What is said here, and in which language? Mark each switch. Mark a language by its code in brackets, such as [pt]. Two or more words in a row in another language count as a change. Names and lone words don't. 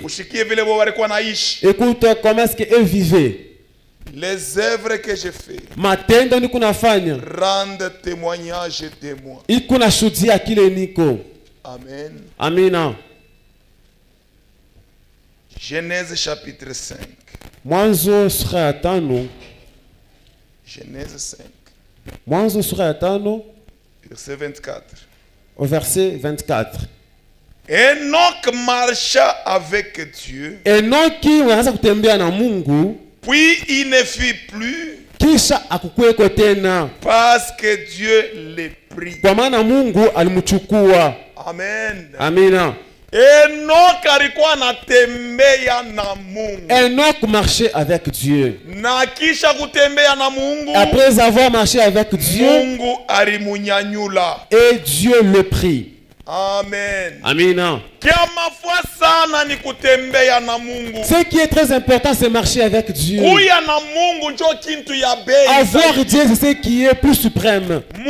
[fr] Écoute comment est-ce qu'eux vivaient. Les œuvres que j'ai faites rendent témoignage de moi. Amen. [sw] Amina. [fr] Genèse chapitre 5. [sw] Mwanzo sura ya 5. [fr] Genèse 5. [sw] Mwanzo sura ya 5. [fr] Verset 24. Au verset 24. Enoch marcha avec Dieu. [sw] Enoki wanaanza kutembea na Mungu. [fr] Puis il ne fut plus. [sw] Kisha akukuweko tena. [fr] Parce que Dieu le prit. [sw] Kwa maana Mungu alimchukua. [fr] Amen. [sw] Amina. Enoch alikuwa anatembea na Mungu. [fr] Enoch marchait avec Dieu. [sw] Na kisha kutembea na Mungu, [fr] après avoir marché avec Dieu, [sw] Mungu alimunyanyula. [fr] Et Dieu le prit. Amen. [sw] Amina. [fr] Ce qui est très important, c'est marcher avec Dieu. Avoir Dieu, c'est ce qui est plus suprême.